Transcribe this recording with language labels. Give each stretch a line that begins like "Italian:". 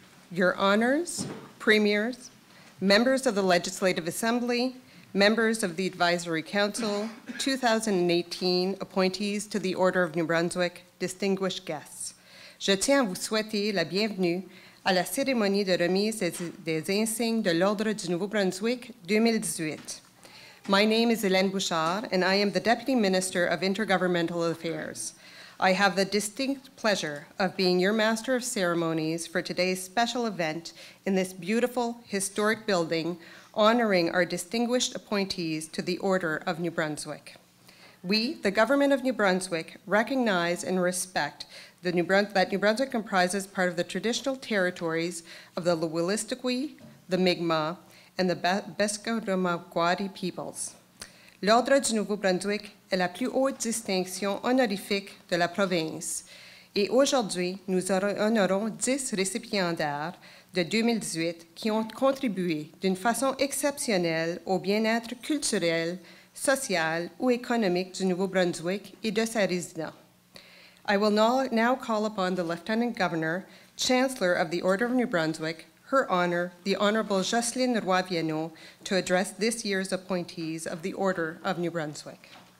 English: Your honors, premiers, members of the Legislative Assembly, members of the Advisory Council, 2018 appointees to the Order of New Brunswick, distinguished guests.
French: Je tiens à vous souhaiter la bienvenue à la cérémonie de remise des insignes de l'Ordre du Nouveau-Brunswick 2018.
English: My name is Hélène Bouchard, and I am the Deputy Minister of Intergovernmental Affairs. I have the distinct pleasure of being your Master of Ceremonies for today's special event in this beautiful, historic building, honoring our distinguished appointees to the Order of New Brunswick. We, the Government of New Brunswick, recognize and respect that New Brunswick comprises part of the traditional territories of the Wolastoqey, the Mi'kmaq, and the Besqueromaquoddy peoples.
French: L'Ordre du Nouveau-Brunswick est la plus haute distinction honorifique de la province. Et aujourd'hui, nous honorons 10 récipiendaires de 2018 qui ont contribué d'une façon exceptionnelle au bien-être culturel, social ou économique du Nouveau-Brunswick et de ses résidents.
English: I will now call upon the Lieutenant Governor, Chancellor of the Order of New Brunswick, Her Honor, the Honorable Jocelyne Roy-Viano, to address this year's appointees of the Order of New Brunswick.